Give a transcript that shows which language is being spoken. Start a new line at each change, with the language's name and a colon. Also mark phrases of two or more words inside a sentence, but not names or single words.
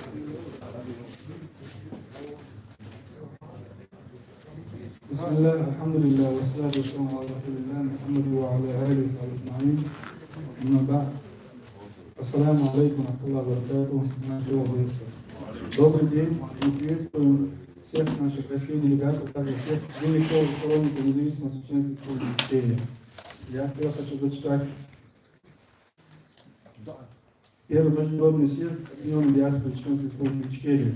Arabic: بسم الله الحمد لله والصلاة والسلام على رسول الله محمد وعلى آله وصحبه أجمعين. أما بعد, السلام عليكم ورحمة الله.
Russian: Добрый день, мы приветствуем всех наших гостей, делегаций, также всех делегатов сторонников независимости чеченской республики Чечения. Я сперва хочу зачитать первый международный съезд Объединенной диаспоры Чеченской республики Чечения.